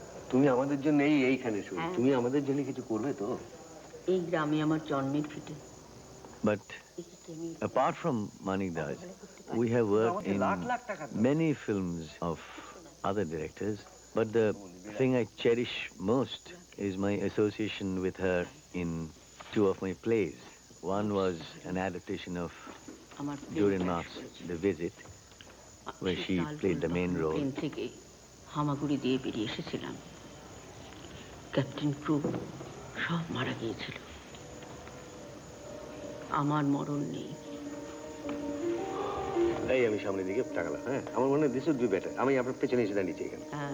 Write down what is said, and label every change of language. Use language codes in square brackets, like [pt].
[bn] তুমি আমাদের জন্য এইখানে শুনো, তুমি আমাদের জন্য কিছু করবে তো? এই গ্রামে আমার জন্মের ভিটে। [en] But apart from Manikda, we have worked in many films of other directors, but the thing I cherish most is my association with her in 2 of my plays. One was an adaptation of Julian Mark's The Visit, where she played the main role. [bn] থেকে হামাগুড়ি দিয়ে বেরিয়ে এসেছিলাম, captain crew সব মারা গিয়েছিল, আমার মরণ নেই। তাই আমি সামনের দিকে তাকালাম। হ্যাঁ, আমার মনে হয় [en] This would be better. [bn] আমি আপনার পেছনে এসে দাঁড়িয়েছি এখানে।